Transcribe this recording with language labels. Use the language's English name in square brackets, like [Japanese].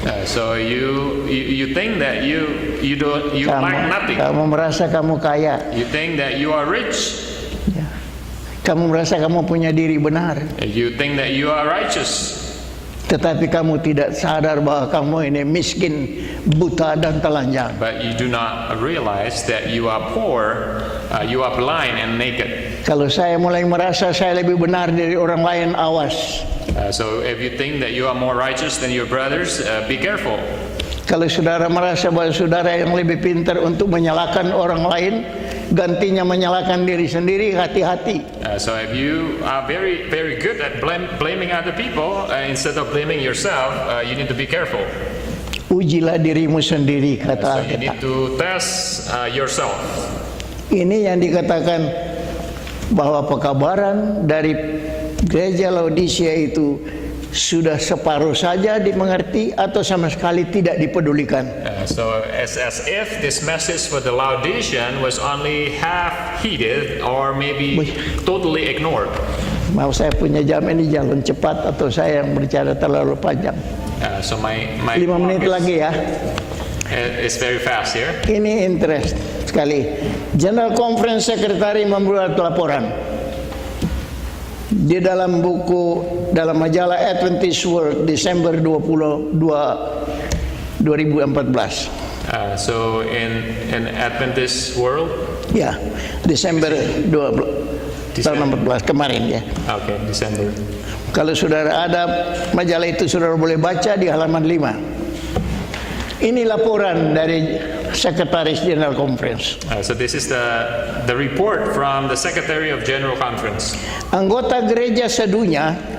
[English] So you think that you lack nothing. [Indonesian] Kamu merasa kamu kaya. [English] You think that you are rich. [Indonesian] Ya. Kamu merasa kamu punya diri benar. [English] You think that you are righteous. [Indonesian] Tetapi kamu tidak sadar bahwa kamu ini miskin, buta dan telanjang. [English] But you do not realize that you are poor, you are blind and naked. [Indonesian] Kalau saya mulai merasa saya lebih benar dari orang lain, awas. [English] So if you think that you are more righteous than your brothers, be careful. [Indonesian] Kalau saudara merasa bahwa saudara yang lebih pintar untuk menyalahkan orang lain, gantinya menyalahkan diri sendiri, hati-hati. [English] So if you are very good at blaming other people instead of blaming yourself, you need to be careful. [Indonesian] Ujilah dirimu sendiri, kata [English] So you need [Indonesian] Alkitab. [English] to test yourself. [Indonesian] Ini yang dikatakan bahwa pekabaran dari gereja Laodicea itu sudah separuh saja dimengerti atau sama sekali tidak dipedulikan. [English] So as if this message for the Laodicean was only half heeded or maybe totally ignored. [Indonesian] Mau saya punya jam ini jalan cepat atau saya yang berbicara terlalu panjang? [English] So my [Indonesian] 5 menit lagi ya. [English] It's very fast here. [Indonesian] Ini interest sekali. General Conference Secretary membuat laporan di dalam dalam majalah Adventist World Desember 22 2014. [English] So in Adventist World. [Indonesian] Ya, Desember 2014 kemarin ya. [English] Okay, December. [Indonesian] Kalau saudara ada majalah itu, saudara boleh baca di halaman 5. Ini laporan dari Sekretaris General Conference. [English] So this is the report from the Secretary of General Conference. [Indonesian] Anggota gereja sedunia